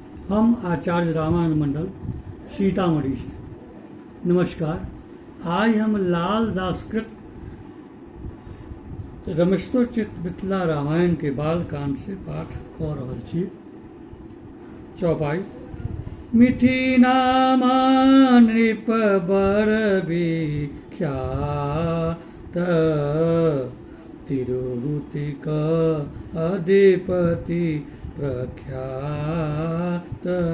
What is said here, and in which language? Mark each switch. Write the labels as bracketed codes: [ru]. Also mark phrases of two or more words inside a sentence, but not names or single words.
[mai] हम आचार्य रामायण मंडल सीतामढ़ी से। नमस्कार। आज हम लाल दासकृत रमेश्वर चित्त मिथिला रामायण के बालकांड से पाठ कऽ रहल छी। चौपाई। मिथि नामा नृप बर विख्यात, तिरुहुतिक अधिपति प्रख्यात।